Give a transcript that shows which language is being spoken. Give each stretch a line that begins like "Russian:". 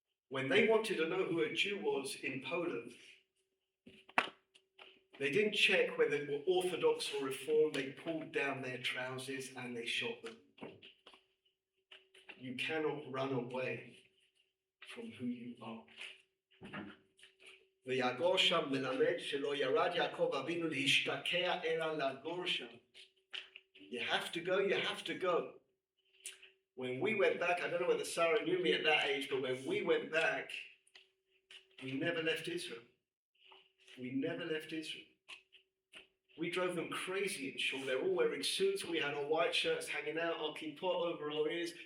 English: When they wanted to know who a Jew was in Poland, they didn't check whether they were Orthodox or Reformed. They pulled down their trousers and they shot them. You cannot run away from who you are.
Hebrew: ויגור שם מלמד שלא ירד יעקב אבינו להשתקע אלא לגור שם.
English: You have to go, you have to go. When we went back, I don't know whether Sarah knew me at that age, but when we went back, we never left Israel. We never left Israel. We drove them crazy in Shiur. They're all wearing suits. We had our white shirts hanging out, our kippah over our ears.